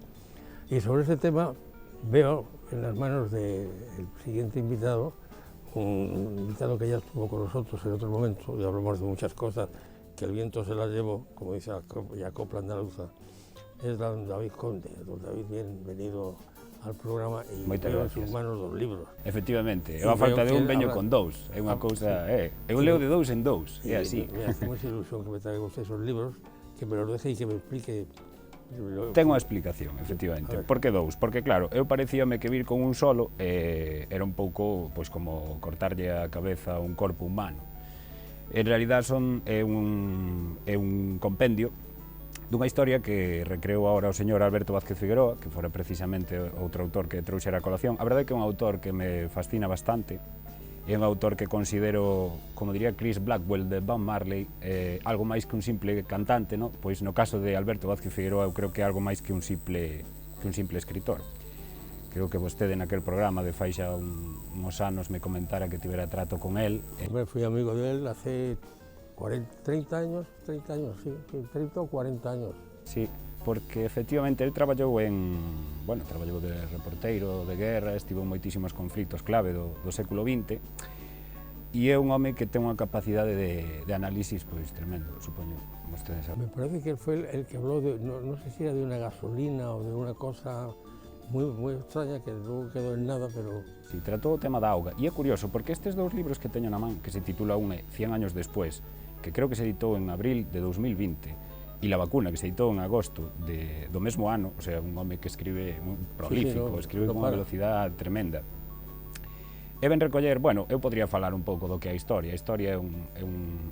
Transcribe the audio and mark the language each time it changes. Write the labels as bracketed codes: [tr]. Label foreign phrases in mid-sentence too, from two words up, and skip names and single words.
[es] Y sobre ese tema veo en las manos del siguiente invitado, un invitado que ya estuvo con nosotros en otro momento y hablamos de muchas cosas, que el viento se las llevó, como dice la copla andaluza, es don David Conde. Don David, bienvenido al programa e veo en sus manos dos libros. [gl] Efectivamente, a falta de un veño con dous, é unha cousa, eu leo de dous en dous, é así. [es] Me hace mucha ilusión que me traiga usted esos libros, que me los deje y que me explique. [gl] Ten unha explicación, efectivamente. Por que dous? Porque claro, eu parecíame que vir con un solo era un pouco pois como cortarlle a cabeza a un corpo humano. En realidad é un compendio dunha historia que recreou agora o señor Alberto Vázquez Figueroa, que fora precisamente outro autor que trouxera a colación. A verdade é que é un autor que me fascina bastante, é un autor que considero, como diría Chris Blackwell de Bob Marley, algo máis que un simple cantante, no? Pois no caso de Alberto Vázquez Figueroa eu creo que é algo máis que un simple escritor. Creo que vostede naquel programa de fai xa uns anos me comentara que tivera trato con él. [es] Fui amigo de él hace 30 años, sí, 30 o 40 años. [gl] Sí, porque efectivamente el traballou traballou de reporteiro de guerra, estivo en moitísimos conflictos clave do século XX e é un home que ten unha capacidade de análisis pois tremendo, supoño, vostedes saben. [es] Me parece que fue el que habló de, no sé si era de una gasolina o de una cosa muy extraña que luego quedó en nada, pero... [gl] Sí, tratou o tema da auga e é curioso porque estes dous libros que teño na man, que se titula un 100 años después, que creo que se editou en abril de 2020, e La vacuna, que se editou en agosto do mesmo ano, [es] o sea, [gl] un home que escribe moi prolífico, escribe con unha velocidade tremenda. E ben recoller, bueno, eu podría falar un pouco do que é a historia.